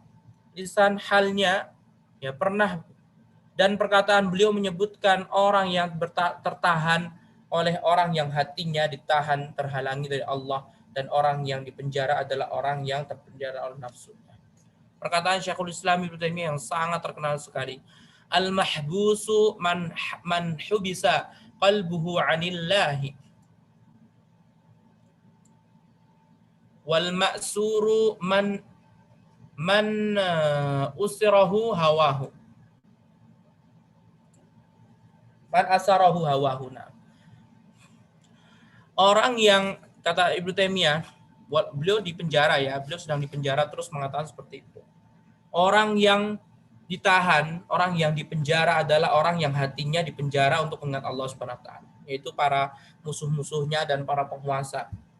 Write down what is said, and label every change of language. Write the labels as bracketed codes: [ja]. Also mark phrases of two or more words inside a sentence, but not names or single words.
[id] Lisan halnya ya pernah dan perkataan beliau menyebutkan orang yang tertahan oleh orang yang hatinya ditahan terhalangi dari Allah, dan orang yang dipenjara adalah orang yang terpenjara oleh nafsu. Perkataan Syekhul Islam Ibnu Taimiyah yang sangat terkenal sekali. [ar] المحبوس من حبس قلبه عن الله. والمأسور من أسره هواه. من أسره هواه. [id] Orang yang, kata Ibnu Taimiyah, beliau di penjara ya, beliau sedang di penjara terus mengatakan seperti itu. Orang yang ditahan, orang yang dipenjara adalah orang yang hatinya dipenjara untuk mengingat Allah [ar] سبحانه وتعالى, [id] yaitu para musuh-musuhnya dan para penguasa.